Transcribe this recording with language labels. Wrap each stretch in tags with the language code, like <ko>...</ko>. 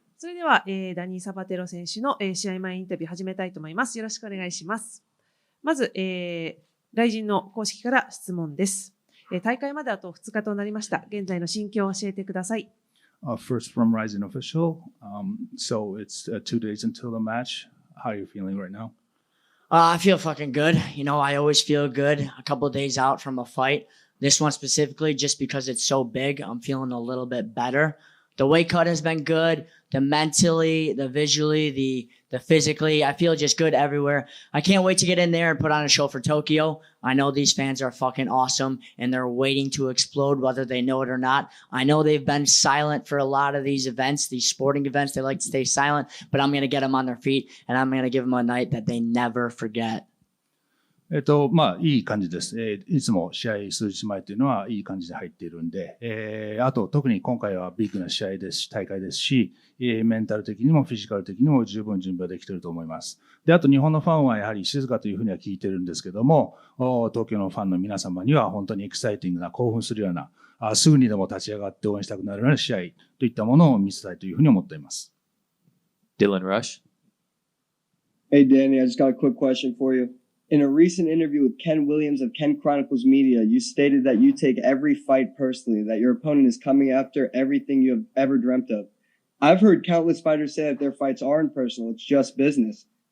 <ja>それでは、ダニー・サバテロ選手の、試合前インタビュー始めたいと思います。よろしくお願いします。まず、RIZINの公式から質問です。大会まであと2日となりました。現在の心境を教えてください。</ja> <en>First from RIZIN official. So it's 2 days until the match. How are you feeling right now? I feel fucking good. You know, I always feel good a couple of days out from a fight. This one specifically, just because it's so big, I'm feeling a little bit better. The weight cut has been good. The mentally, the visually, the physically, I feel just good everywhere. I can't wait to get in there and put on a show for Tokyo. I know these fans are fucking awesome and they're waiting to explode whether they know it or not. I know they've been silent for a lot of these events, these sporting events. They like to stay silent, but I'm going to get them on their feet and I'm going to give them a night that they never forget.</en> <ja>いい感じです。いつも試合数日前というのはいい感じで入っているんで、あと特に今回はビッグな試合ですし、大会ですし、メンタル的にもフィジカル的にも十分準備はできていると思います。で、あと日本のファンはやはり静かというふうには聞いているんですけども、東京のファンの皆様には本当にエキサイティングな興奮するような、すぐにでも立ち上がって応援したくなるような試合といったものを見せたいというふうに思っています。</ja> <en>Dylan Rush. Hey Danny, I just got a quick question for you.In a recent interview with Ken Williams of Ken Chronicles Media, you stated that you take every fight personally, that your opponent is coming after everything you have ever dreamt of. I've heard countless fighters say that their fights aren't personal, it's just business.</en>